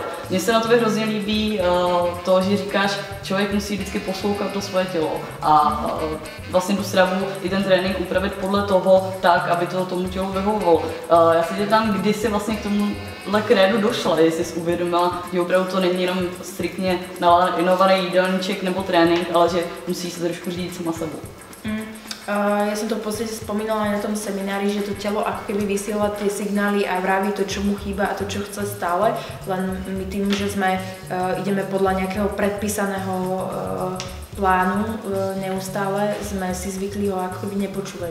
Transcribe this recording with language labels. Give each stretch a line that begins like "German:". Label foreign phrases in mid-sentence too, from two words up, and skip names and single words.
Czech: Mně se na tobě hrozně líbí to, že říkáš, člověk musí vždycky poslouchat to svoje tělo a vlastně tu stravu i ten trénink upravit podle toho tak, aby to tomu tělu vyhovovalo. Já se tě tam, kdy jsi vlastně k tomuhle krédu došla, jestli jsi uvědomila, že opravdu to není jenom striktně nalinovaný jídelníček nebo trénink, ale že musí se trošku řídit sama sebou.
Slovak: Ja som to v podstate spomínala aj na tom seminári, že to telo ako keby vysiela tie signály a vraví to, čo mu chýba a to, čo chce stále, len my tým, že ideme podľa nejakého predpísaného plánu neustále, sme si zvykli ho ako keby nepočúvať.